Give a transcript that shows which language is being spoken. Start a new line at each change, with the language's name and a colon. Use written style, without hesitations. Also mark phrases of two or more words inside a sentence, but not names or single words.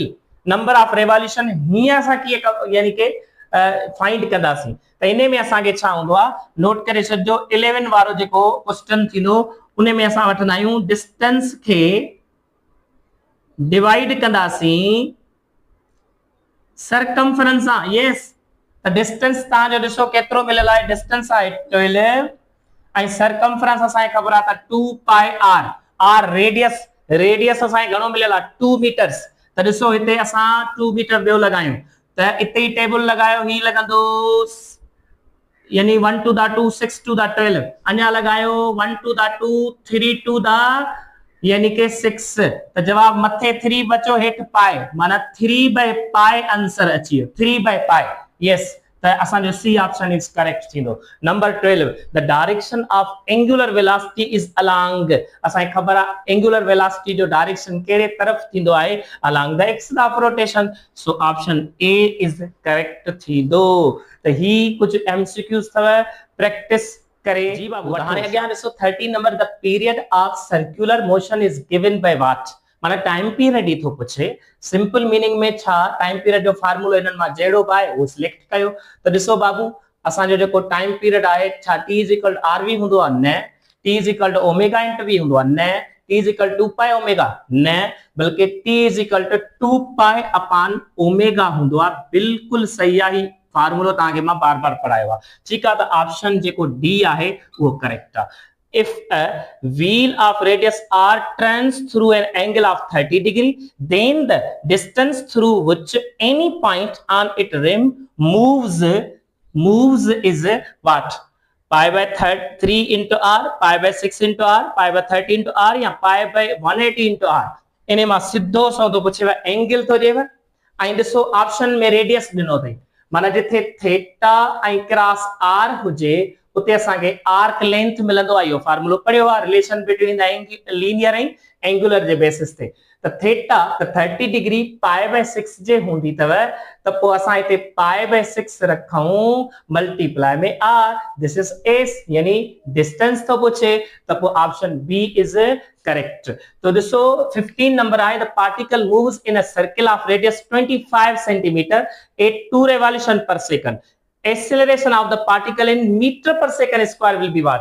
English: number of revolution
Sindhi: हीअं असां कीअं यानी के फाइंड कंदासीं त इन में असांखे छा हूंदो आहे, नोट करे छॾिजो 11 वारो जेको क्वेश्चन थींदो उन में असां वठंदा आहियूं डिस्टेंस खे डिवाइड कंदासीं सरकमफ्रेंस सां। यस त डिस्टेंस तव्हांजो ॾिसो केतिरो मिलियल आहे, डिस्टेंस आहे 12 ऐं सरकमफ्रेंस असांखे ख़बर आहे त
English: 2 pi r, r radius, radius
Sindhi: असांखे घणो मिलियल आहे 2 मीटर्स। त ॾिसो हिते असां 2 मीटर ॿियो लगायूं त इते ई टेबल लगायो, ही लॻंदो यानी
English: 1 to the 2 6 to the 12,
Sindhi: अञा लगायो
English: 1 to the 2 3 to the
Sindhi: यानी के 6, त जवाब मथे 3 बचो हेठ पाए, माना
English: 3 by pi answer
Sindhi: अची वियो
English: 3 by pi. yes
Sindhi: त असांजो
English: c option is correct थींदो। number 12 the direction of angular velocity is along,
Sindhi: असांखे ख़बर आहे
English: angular velocity
Sindhi: जो डायरेक्शन कहिड़े तरफ थींदो आहे,
English: along the axis of rotation, so option a is correct थींदो।
Sindhi: त ही कुछ एमसीक्यूज अथव, प्रैक्टिस करे। जी बाबू हाणे अॻियां ॾिसो
English: 13 number the period of circular motion is given by what,
Sindhi: माना
English: time period
Sindhi: ही थो पुछे,
English: simple meaning
Sindhi: में छा
English: time period
Sindhi: जो फार्मूलो इन्हनि मां जहिड़ो बि आहे उहो सिलेक्ट कयो। त ॾिसो बाबू असांजो जेको
English: time period
Sindhi: आहे छा
English: t is equal r v
Sindhi: हूंदो आहे, न,
English: t is equal to omega into v
Sindhi: हूंदो आहे, न,
English: t is equal 2 pi omega,
Sindhi: न, बल्कि
English: t is equal to 2 pi upon omega
Sindhi: हूंदो आहे। बिल्कुल सही आहे, फार्मूलो तव्हांखे मां बार बार पढ़ायो आहे, ठीकु आहे। त ऑप्शन जेको डी आहे उहो करेक्ट आहे।
English: If a wheel of radius r turns through an angle of 30 degree, then the distance through which any point on its rim moves is what? Pi by 3 into r, pi by 6 into r, pi by 30 into r या pi by 180 into r।
Sindhi: इन्हें मां सिद्धो सौदो पुछेव एंगल तो जेव ऐं ॾिसो ऑप्शन में रेडियस ॾिनो अथई, माना जिथे थीटा ऐं
English: cross r
Sindhi: हुजे उते असांखे
English: arc length
Sindhi: मिलंदो आहे। इहो फार्मूलो पढ़ियो आहे,
English: relation between the linear ऐं एंगुलर जे बेसिस ते।
Sindhi: त थीटा त
English: 30 degree pi by 6
Sindhi: जे हूंदी अथव, त पोइ असां हिते
English: pi by 6
Sindhi: रखूं मल्टीप्लाई में आर,
English: this is s,
Sindhi: यानी डिस्टेंस तो पुछे, त पोइ
English: option b is correct.
Sindhi: तो ॾिसो 15 नंबर आहे
English: the particle moves in a circle of radius 25 centimeter at 2 revolution per second, acceleration of the particle in meter per second square will be what।